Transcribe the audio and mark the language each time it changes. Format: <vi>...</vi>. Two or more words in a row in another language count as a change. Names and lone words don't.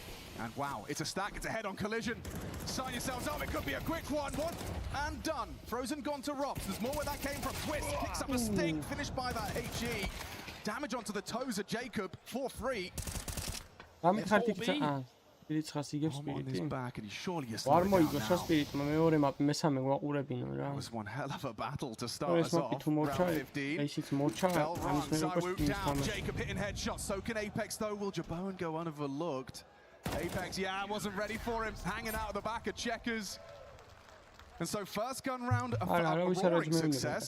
<en>And wow, it's a stack, it's a head-on collision. Sign yourselves up, it could be a quick one. One and done. Frozen gone to Robs. There's more where that came from. Twist picks up a sting, finished by that HE. Damage onto the toes of Jacob for free. I'm on his back and he's surely a</en> <ka>Var მოიგოს სპირიტმა მეორე მაპი მესამე გვაყურებინო რა.</ka> <en>It was one hell of a battle to start us off. Round 15. Jacob hitting headshots. So can Apex though. Will Jabone go unoverlooked? Apex, yeah, wasn't ready for him. Hanging out of the back of Checkers. And so first gun round, a roaring success.</en>